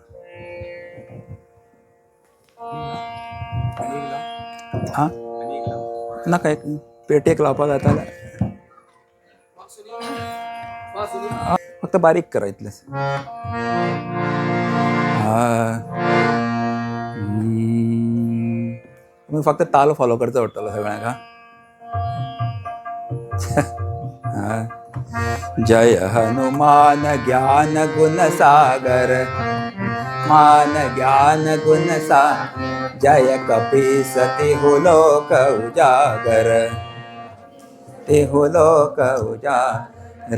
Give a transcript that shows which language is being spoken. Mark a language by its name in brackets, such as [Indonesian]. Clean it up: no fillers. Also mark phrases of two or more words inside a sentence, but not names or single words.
[Konkani] हां नाका एक पेटयेक लावपाक जाता जाल्यार फक्त बारीक करा इतलेंच. तुमी फक्त ताल फॉलो करचो पडटलो सगळ्यांक. हां. [Awadhi] जय हनुमान ज्ञान गुण सागर मान ज्ञान गुण सा जय कपीस तिहु लोक उजागर तिहु लोक उजागर.